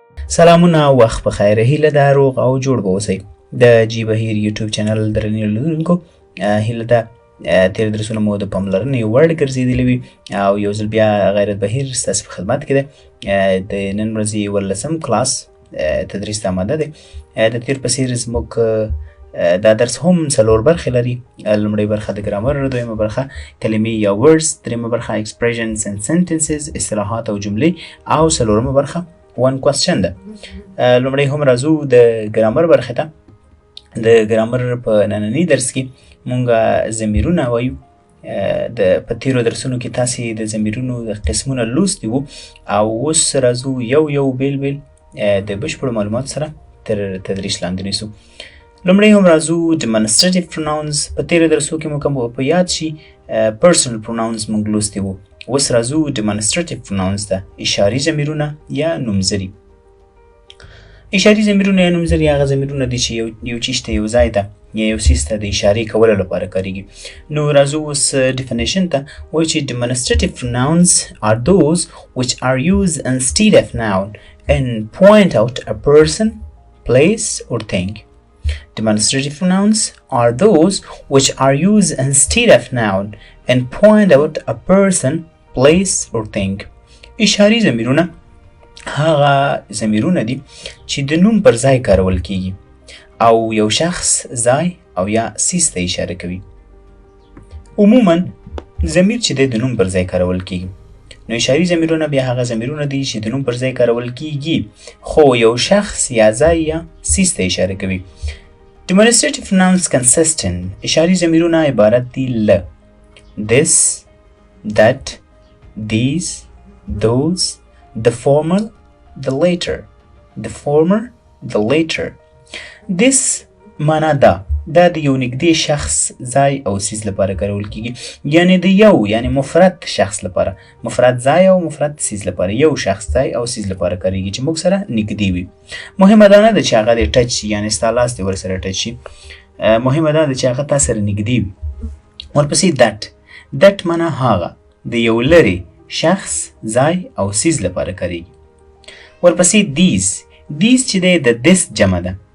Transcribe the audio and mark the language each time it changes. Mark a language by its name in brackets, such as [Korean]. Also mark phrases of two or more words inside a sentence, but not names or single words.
[Pashto] سلامونه وخت بخیر هیله ده روغ او جوړ به اوسئ د جی بهیر یوټیوب چینل درنې لیدونکو هیله ده تیر درسونه مو د پاملرنې وړ ګرځېدلي وي او یو ځل بیا غیرت بهیر ستاسو په خدمت کې دی د نن ورځې اوولسم کلاس تدریس ته آماده دی د تیر په څېر زموږ دا درس هم څلور برخې لري لومړۍ برخه د ګرامر دویمه برخه کلمې یا ورډز دریمه برخه [English] expressions and sentences [Pashto] اصطلاحات او جملې او څلورمه برخه [English] one question [Pashto] ده لومړی هم راځو د ګرامر برخې ته د ګرامر په ننني درس کې مونږ ضمیرونه وایو په تیرو درسونو کې تاسې د ضمیرونو د قسمونه لوستي وو او اوس راځو یو بیل د بشپړو معلوماتو سره تر تدریس لاندې نیسو لومړی هم راځو [English] demonstrative pronouns [Pashto] په تیرو درسو کې مو کوم په یاد شي [English] personal pronouns [Pashto] مونږ لوستي وو اوس راځو [English] demonstrative pronouns [Pashto] ته اشاري ضمیرونه یا نومځري اشاري ضمیرونه یا نومځري هغه ضمیرونه دي چې یو چیز ته یو ځای ته یا یو څیز ته د اشارې کولو لپاره کارېږي نو راځو اوس definition ته وایي چې [English] demonstrative pronouns are those which are used instead of noun and point out a person, place or thing. Demonstrative pronouns are those which are used instead of noun and point out a person, place or thing. [Pashto] اشاري ضمیرونه هغه ضمیرونه دي چې د نوم پر ځای کارول کیږي او یو شخص ځای او یا څیز ته اشاره کوي عموما ضمیر چې د نوم پر ځای کارول کیږي نو اشاري ضمیرونه بیا هغه ضمیرونه دي چې د نوم پر ځای کارول کیږي خو یو شخص یا ځای یا څیز ته اشاره کوي [English] demonstrative pronouns consist in [Pashto] اشاري ضمیرونه عبارت دي له [English] this, that, these, those, the former, the later. The former, the later. [Pashto] This معنا دا د یو نږدې شخص ځای او څیز لپاره کارول کیږي یعنی د یعنی مفرد شخص لپاره مفرد ځای او مفرد څیز لپاره یو شخص ځای او څیز لپاره کارېږي چې موږ سره نږدې وي مهمه دا نه ده چې هغه د ټچ یعنی ستا لاس دې ورسره ټچ شي مهمه دا ده چې هغه تا سره نږدې وي ورپسې that معنا هغه د یو لرې شخص ځای او څیز لپاره کارېږي ورپسې these چې دی د this جمع ده